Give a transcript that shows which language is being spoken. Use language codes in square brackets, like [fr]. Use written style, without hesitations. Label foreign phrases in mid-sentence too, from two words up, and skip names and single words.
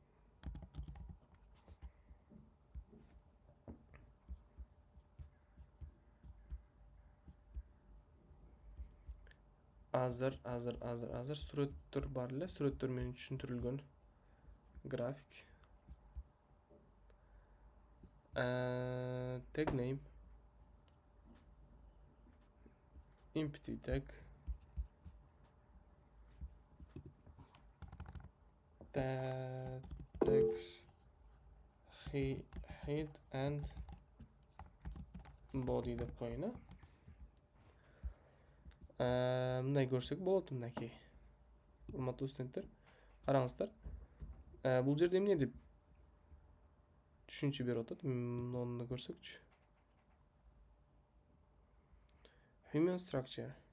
[ky] Азыр сүрөттөр бар эле, сүрөттөр менен түшүндүрүлгөн график. [en] Tag name, empty tag, tags head and body [ky] деп коеюн. Мындай көрсөк болот, мынакей. Урматтуу студенттер, караңыздар. Бул жерде эмне деп түшүнчө берип атат? Муну көрсөкчү. [en] Human structure.